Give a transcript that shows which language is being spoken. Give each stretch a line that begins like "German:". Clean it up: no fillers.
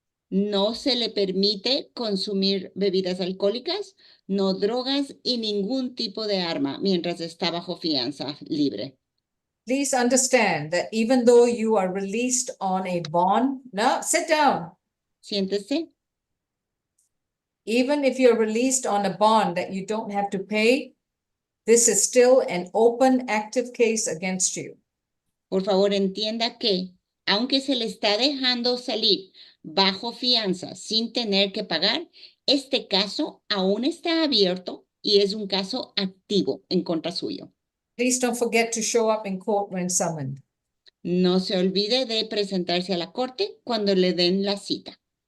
Spanish: No se le permite consumir bebidas alcohólicas, no drogas y ningún tipo de arma mientras está bajo fianza libre.
English: Please understand that even though you are released on a bond, no, sit down.
Spanish: Siéntese.
English: Even if you're released on a bond that you don't have to pay, this is still an open, active case against you.
Spanish: Por favor, entienda que, aunque se le está dejando salir bajo fianza sin tener que pagar, este caso aún está abierto y es un caso activo en contra suyo.
English: Please don't forget to show up in court when summoned.
Spanish: No se olvide de presentarse a la corte cuando le den la cita.